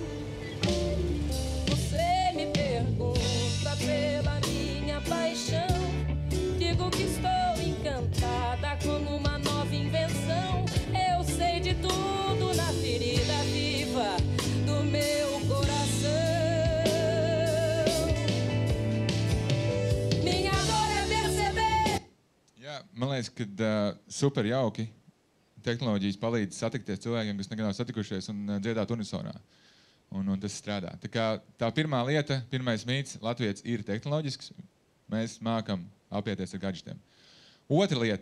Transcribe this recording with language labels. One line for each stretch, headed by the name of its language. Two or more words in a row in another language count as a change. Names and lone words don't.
Portuguese: Você me pergunta pela minha paixão, digo que estou encantada como uma nova invenção. Eu sei de tudo na ferida viva do meu coração. Minha dor é perceber.
Latvian: Jā, man liekas, ka super jauki tehnoloģijas palīdz satikties cilvēkiem, kas nekad nav satikušies un dziedāt unisonā. Un tas strādā. Tā kā tā pirmā lieta, pirmais mīts, latvietis ir tehnoloģisks. Mēs mākam apieties ar gadžetiem. Otra lieta.